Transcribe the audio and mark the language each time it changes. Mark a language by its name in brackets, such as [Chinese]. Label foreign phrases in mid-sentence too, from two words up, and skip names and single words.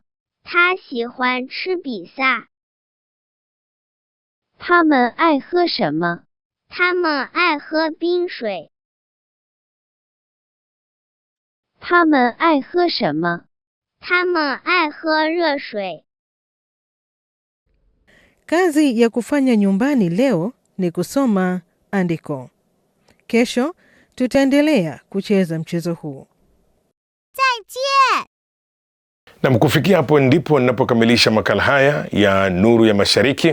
[Chinese] 他喜欢吃比萨。他们爱喝什么？他们爱喝冰水。他们爱喝什么？他们爱喝热水。 [Swahili] Kazi ya kufanya nyumbani leo ni kusoma andiko. Kesho tutaendelea kucheza mchezo huu. [Chinese] 再见. [Swahili] Na kufikia hapo ndipo ninapokamilisha makala haya ya Nuru ya Mashariki.